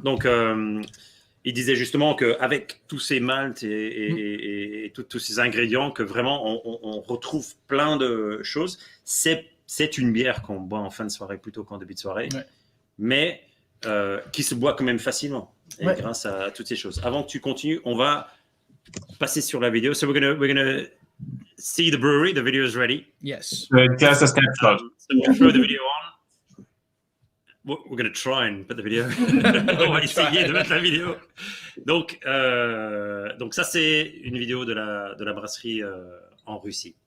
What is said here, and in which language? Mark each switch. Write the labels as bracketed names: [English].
[French] Donc, il disait justement qu'avec tous ces maltes et tous ces ingrédients, que vraiment on retrouve plein de choses. C'est une bière qu'on boit en fin de soirée plutôt qu'en début de soirée, mais qui se boit quand même facilement grâce à toutes ces choses. Avant que tu continues, on va passer sur la vidéo. [English] So we're gonna see the brewery. The video is ready. Yes. Just a snapshot. So we'll throw the video on. We're going to try and put the video. [French] On va essayer de mettre la vidéo. Donc ça, c'est une vidéo de la brasserie en Russie.